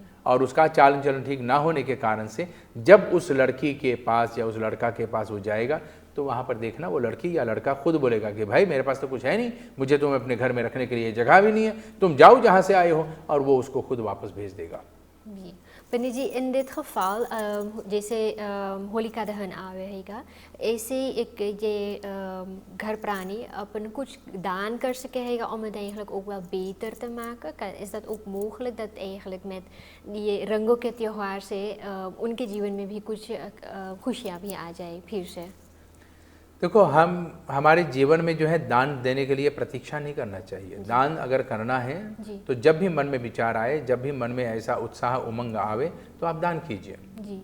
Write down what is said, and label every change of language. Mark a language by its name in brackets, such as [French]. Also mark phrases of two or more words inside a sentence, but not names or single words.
[Hindi] और उसका चाल चलन ठीक ना होने के कारण से जब उस लड़की के पास या उस लड़का के पास वो जाएगा तो वहाँ पर देखना वो लड़की या लड़का खुद बोलेगा कि भाई मेरे पास तो कुछ है नहीं, मुझे तुम अपने घर में रखने के लिए जगह भी नहीं है, तुम जाओ जहाँ से आए हो, और वो उसको खुद वापस भेज देगा। जी पंडित जी, [Dutch] in dit geval [Hindi] जैसे होलिका दहन आवेगा, ऐसे एक ये घर प्राणी अपन कुछ दान कर सके हैगा [Dutch] om het eigenlijk ook wel beter te maken? Is dat ook mogelijk dat eigenlijk met [Hindi] ये रंगों के त्योहार से उनके जीवन में भी कुछ खुशियाँ भी आ जाए फिर से? देखो, हमारे जीवन में जो है दान देने के लिए प्रतीक्षा नहीं करना चाहिए। दान अगर करना है तो जब भी मन में विचार आए, जब भी मन में ऐसा उत्साह उमंग आवे तो आप दान कीजिए।